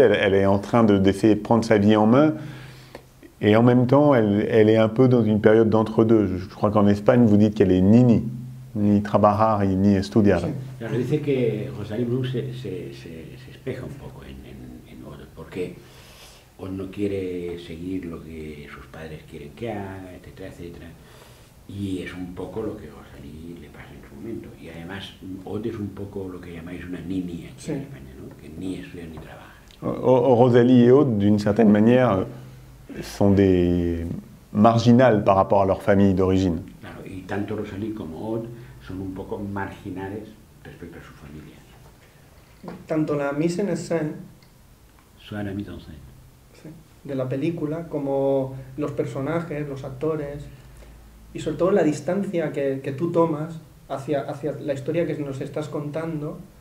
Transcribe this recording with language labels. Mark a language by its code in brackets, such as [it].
[fr] Elle est en train d'essayer de prendre sa vie en main, et en même temps, elle est un peu dans une période d'entre-deux. Je crois qu'en Espagne, vous dites qu'elle est [es] ni trabajar ni estudiar. Claro, dice que Rosalie Blum se espeja un poco en Aude, porque Aude no quiere seguir lo que sus padres quieren que haga, etcétera, etcétera. Y es un poco lo que Rosalie le pasa en su momento. Y además, Aude es un poco lo que llamáis una nini aquí en España, ¿no? Que ni estudia ni trabaja. [fr] Rosalie et Aude, d'une certaine manière, sont des marginales par rapport à leur famille d'origine. [es] Claro, y tanto Rosalie como Aude son un poco marginales respecto a sus familias. Tanto la mise en scène [fr] Soit la mise en scène. [es] de la película como los personajes, los actores y sobre todo la distancia que tú tomas hacia la historia que nos estás contando.